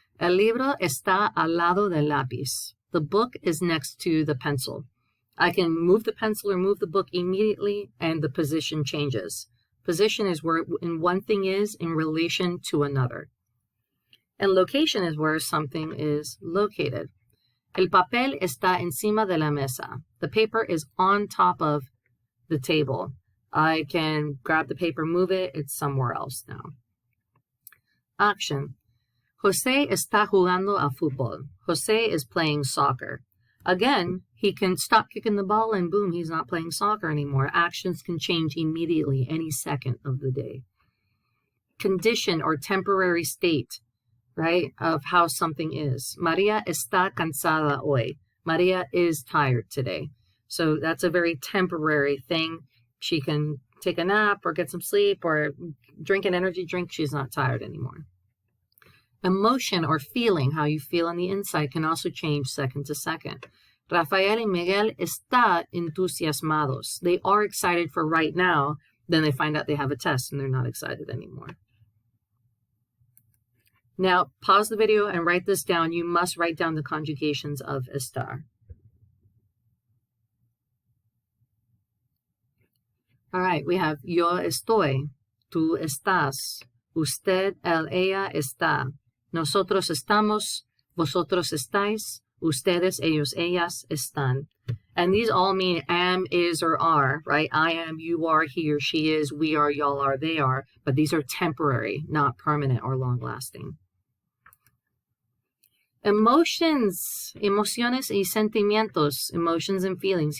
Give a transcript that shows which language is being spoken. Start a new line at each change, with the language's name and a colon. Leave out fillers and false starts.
Spanish: El libro está al lado del lápiz.
English: The book is next to the pencil. I can move the pencil or move the book immediately, and the position changes. Position is where one thing is in relation to another. And location is where something is located.
Spanish: El papel está encima de la mesa.
English: The paper is on top of the table. I can grab the paper, move it. It's somewhere else now. Action.
Spanish: José está jugando a fútbol.
English: José is playing soccer. Again, he can stop kicking the ball and boom, he's not playing soccer anymore. Actions can change immediately, any second of the day. Condition or temporary state, right, of how something is.
Spanish: María está cansada hoy.
English: María is tired today. So that's a very temporary thing. She can take a nap or get some sleep or drink an energy drink. She's not tired anymore. Emotion or feeling, how you feel on the inside, can also change second to second.
Spanish: Rafael y Miguel están entusiasmados.
English: They are excited for right now. Then they find out they have a test and they're not excited anymore. Now, pause the video and write this down. You must write down the conjugations of estar. All right, we have
Spanish: yo estoy, tú estás, usted, él, ella está, nosotros estamos, vosotros estáis, ustedes, ellos, ellas están.
English: And these all mean am, is, or are, right? I am, you are, he or she is, we are, y'all are, they are. But these are temporary, not permanent or long-lasting. Emotions,
Spanish: emociones y sentimientos,
English: emotions and feelings.